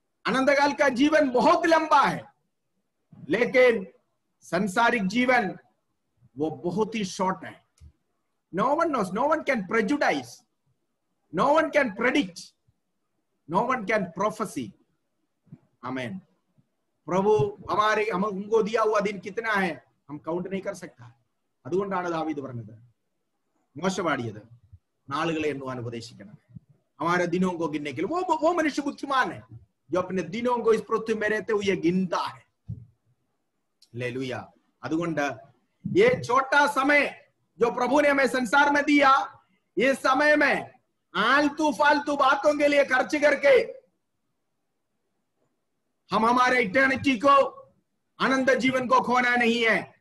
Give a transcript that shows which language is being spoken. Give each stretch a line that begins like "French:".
Hindi: अनंत काल का जीवन बहुत लंबा है, लेकिन संसारिक जीवन वो बहुत ही शॉर्ट है।
English: No one knows, no one can prejudice, no one can predict, no one can prophecy. Amen.
Hindi: प्रभु हमको दिया हुआ दिन कितना है हम काउंट नहीं कर सकता।
Malayalam: അതുകൊണ്ടാണ് ദാവീദ് പറഞ്ഞത്, മോശെ പാടിയത്, നാളുകളെ എണ്ണുവാൻ ഉപദേശിക്കണം।
Hindi: हमारे दिनों को गिनने के लिए वो मनुष्य बुद्धिमान है जो अपने दिनों को इस पृथ्वी में रहते हुए गिनता है। हालेलुया।
Malayalam: അതുകൊണ്ട്
Hindi: ये छोटा समय जो प्रभु ने हमें संसार में दिया, इस समय में आलतू फालतू बातों के लिए खर्च करके हम हमारे इटर्निटी को, अनंत जीवन को खोना नहीं है।